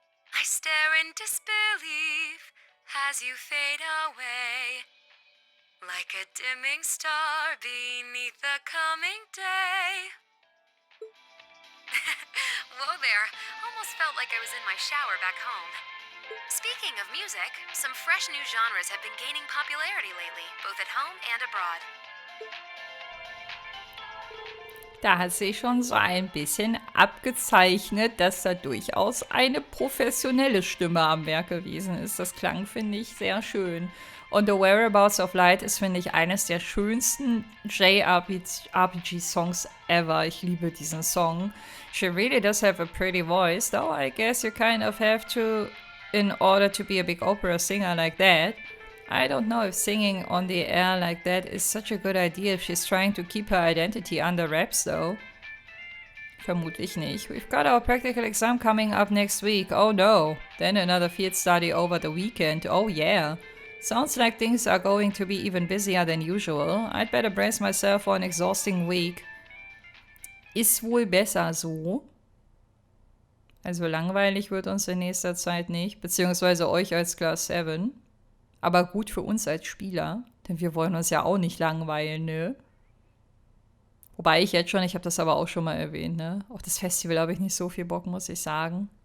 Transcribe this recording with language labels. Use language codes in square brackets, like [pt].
[en] I stare in disbelief as you fade away, like a dimming star beneath the coming day. Whoa there, almost felt like I was in my shower back home. Speaking of music, some fresh new genres have been gaining popularity lately, both at home and abroad. [de] Da hat sich schon so ein bisschen abgezeichnet, dass da durchaus eine professionelle Stimme am Werk gewesen ist. Das klang, finde ich, sehr schön. Und The Whereabouts of Light ist, finde ich, eines der schönsten JRPG-Songs ever. Ich liebe diesen Song. [en] She really does have a pretty voice, though I guess you kind of have to in order to be a big opera singer like that. I don't know if singing on the air like that is such a good idea if she's trying to keep her identity under wraps, though. [de] Vermutlich nicht. [en] We've got our practical exam coming up next week. Oh no. Then another field study over the weekend. Oh yeah. Sounds like things are going to be even busier than usual. I'd better brace myself for an exhausting week. [de] Ist wohl besser so. Also langweilig wird uns in nächster Zeit nicht. Beziehungsweise euch als Class 7. Aber gut für uns als Spieler, denn wir wollen uns ja auch nicht langweilen, ne? Wobei ich habe das aber auch schon mal erwähnt, ne? Auf das Festival habe ich nicht so viel Bock, muss ich sagen.